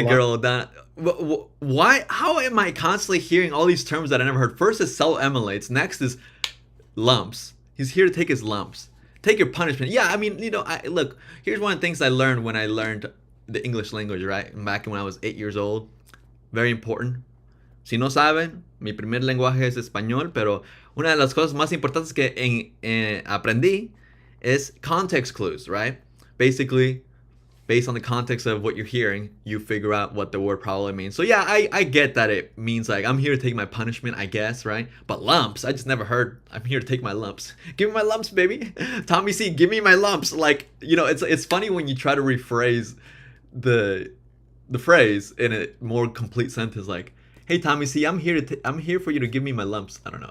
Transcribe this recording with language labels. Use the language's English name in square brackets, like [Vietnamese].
[English] a girl that. Why? How am I constantly hearing all these terms that I never heard? First is self-emulates. Next is lumps. He's here to take his lumps. Take your punishment. Yeah, I mean, you know, look, here's one of the things I learned when I learned the English language, right? Back when I was 8 years old. Very important. [Spanish] Si no saben, mi primer lenguaje es español, pero una de las cosas más importantes que aprendí [English] is context clues, right? Basically, based on the context of what you're hearing, you figure out what the word probably means. So yeah, I get that it means like, I'm here to take my punishment, I guess, right? But lumps, I just never heard, I'm here to take my lumps. Give me my lumps, baby. Tommy C, give me my lumps. Like, you know, it's funny when you try to rephrase the phrase in a more complete sentence, like, hey Tommy C, I'm here for you to give me my lumps. I don't know.